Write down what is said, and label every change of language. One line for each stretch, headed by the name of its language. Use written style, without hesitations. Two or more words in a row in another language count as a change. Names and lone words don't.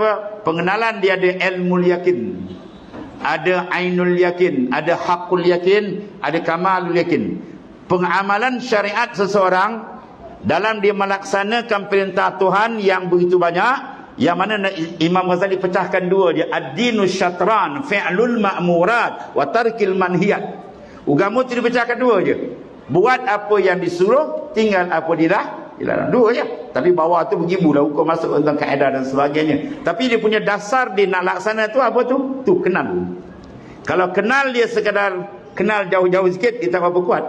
Malay: Pengenalan dia ada ilmu yakin. ada
Arabic: عين اليقين,
Malay: ada
Arabic: حق اليقين,
Malay: ada
Arabic: كمال اليقين.
Malay: Pengamalan syariat seseorang dalam dia melaksanakan perintah Tuhan yang begitu banyak, yang mana Imam Ghazali pecahkan dua dia,
Arabic: الدين شطران فعل المأمورات وترك المنهيات.
Malay: Agama tu dipecahkan dua je. Buat apa yang disuruh, tinggal apa dilarang. Dua je. Tapi bawah tu bergibulah hukum masuk tentang kaedah dan sebagainya. Tapi dia punya dasar dia nak laksana tu apa tu? Tu kenal. Kalau kenal dia sekadar kenal jauh-jauh sikit, dia tak apa kuat.